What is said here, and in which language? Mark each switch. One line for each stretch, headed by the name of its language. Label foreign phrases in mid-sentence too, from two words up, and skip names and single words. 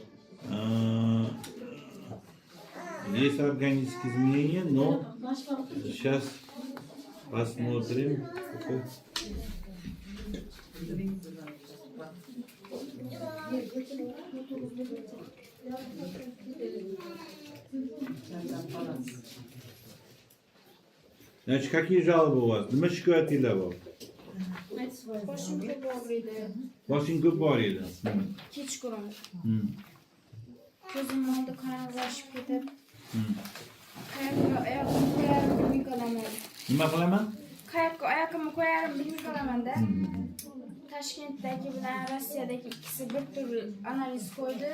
Russian: Но сейчас посмотрим. Значит, какие жалобы у вас?
Uzbek: Nima shikoyatlar bor? Boshim ko'p og'riydi. Boshing ko'p bor edi. Kechqurun. Ko'zim oldi qorong'ilashib ketib. Qayoqqa oyoqimni qo'yarim bilmay qolaman. Nima qilaman? Qayoqqa oyoqimni qo'yarim bilmay qolamanda. Toshkentdagi bilan Rossiyadagi ikkisi bir tur analiz qo'ydi.